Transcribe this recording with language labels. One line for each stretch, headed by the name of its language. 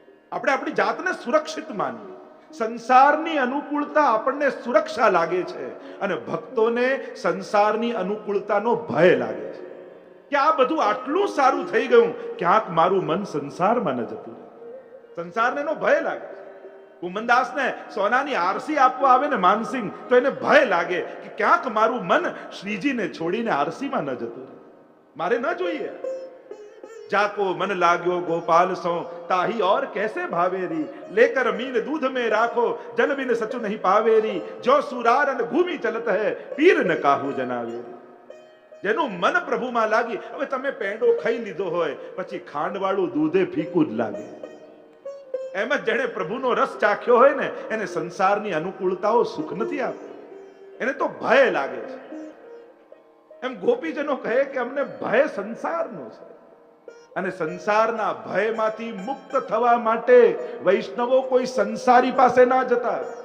Gujarati: આપણે આપણી જાતને સુરક્ષિત માનીએ. સંસારની અનુકૂળતા આપણને સુરક્ષા લાગે છે અને ભક્તોને સંસારની અનુકૂળતાનો ભય લાગે છે કે આ બધું આટલું સારું થઈ ગયું, ક્યાંક મારું મન સંસારમાં ન જતું રહે. સંસારને એનો ભય લાગે છે. કુમનદાસને સોનાની આરસી આપવા આવે ને માનસિંહ, તો એને ભય લાગે કે ક્યાંક મારું મન શ્રીજીને છોડીને આરસીમાં ન જતું રહે. મારે ન જોઈએ.
Hindi: जाको मन लाग्यो गोपाल सो ताही और कैसे भावेरी, लेकर मीन दूध में राखो जल बिन सचु नहीं पावेरी, जो सुरार अन भूमि चलत है पीर न काहू जनावेरी.
Gujarati: જેનું મન પ્રભુમાં લાગી. હવે તમે પેંડો ખાઈ લીધો હોય પછી ખાંડવાળું દૂધે ફીકું જ લાગે. એમ જ જેણે પ્રભુનો રસ ચાખ્યો હોય ને એને સંસારની અનુકૂળતાઓ સુખ નથી આપતી, એને તો ભય લાગે છે. એમ ગોપીજનો કહે કે અમને ભય સંસારનો છે અને સંસારના ભયમાંથી મુક્ત થવા માટે વૈષ્ણવો કોઈ સંસારી પાસે ના જતા.